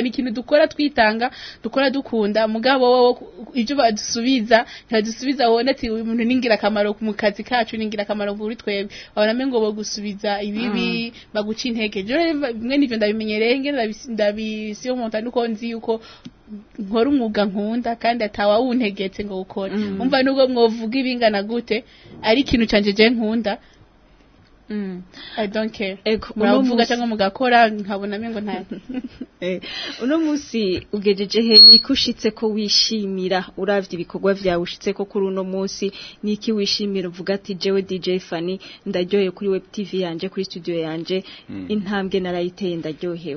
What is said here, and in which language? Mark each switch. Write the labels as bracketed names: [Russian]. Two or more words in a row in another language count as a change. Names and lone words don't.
[Rundi] ni ikintu dukora twitanga dukora dukunda mugabo wowe ibyo badusubiza wone ati umuntu ningira kamaro mu kazi kacu ningira kamaro kuri twebwe abana ngo bagusubiza ibibi baguca intege je mwe nivyo ndabimenyereye ngene ndabisiyo monta nuko nzi yuko nkora umwuga nkunda kandi atawa wuntegetse ngo ukore umva nubwo mwovuga ibingana gute ari ikintu canje je nkunda [English] I don't care. [Rundi] Muravuga cyangwa mugakora nkabona mengo nta. Uno musi ugejeje he nikushitse ko wishimira uravye ibikorwa vyawe ushitse ko kuri uno musi niki wishimira uvuga ati jewe DJ Fanny ndaryoye kuri [English] web TV [Rundi] yanje kuri studio yanje intambwe narayiteye ndaryohewe.